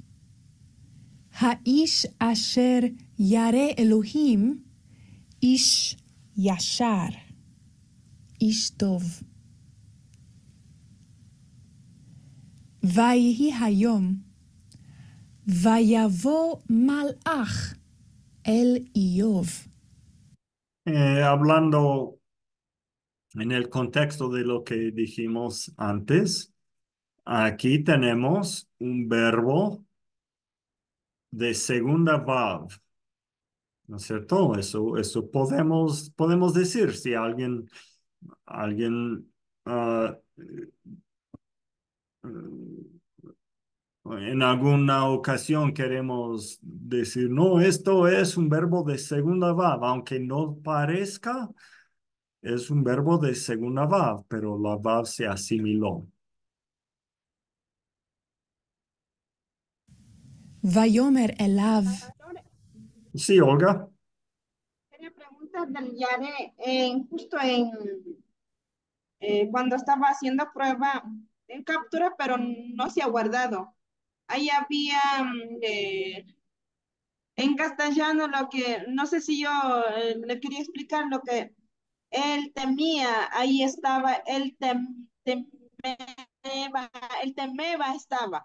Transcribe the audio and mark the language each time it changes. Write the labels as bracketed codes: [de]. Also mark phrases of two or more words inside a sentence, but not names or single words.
[he] האיש אשר ירא אלוהים, איש ישר, איש טוב. ויהי היום, ויבוא מלאך אל איוב. [es] Hablando en el contexto de lo que dijimos antes, aquí tenemos un verbo de segunda vav, ¿no es cierto? Eso podemos decir si alguien ah, en alguna ocasión queremos decir, no, esto es un verbo de segunda vav, aunque no parezca, es un verbo de segunda vav, pero la vav se asimiló. [he] ויאמר אליו, [es] Sí, Olga. Quería preguntar del Yare, justo cuando estaba haciendo prueba en captura, pero no se ha guardado. Ahí había en castellano lo que, no sé si yo le quería explicar lo que él temía, ahí estaba, temeba, el temeba estaba.